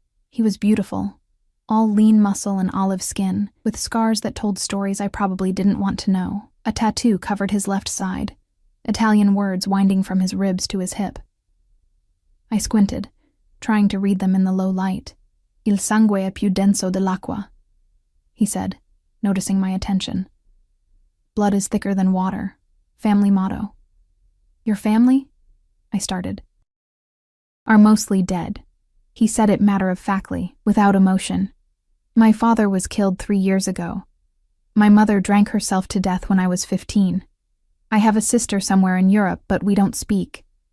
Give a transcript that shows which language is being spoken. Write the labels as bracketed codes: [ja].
[en] He was beautiful, all lean muscle and olive skin, with scars that told stories I probably didn't want to know. A tattoo covered his left side, Italian words winding from his ribs to his hip. I squinted, trying to read them in the low light. [it] Il sangue è più denso dell'acqua, [en] he said, noticing my attention. Blood is thicker than water. Family motto. Your family? I started. Are mostly dead. He said it matter-of-factly, without emotion. My father was killed 3 years ago. My mother drank herself to death when I was 15. I have a sister somewhere in Europe, but we don't speak.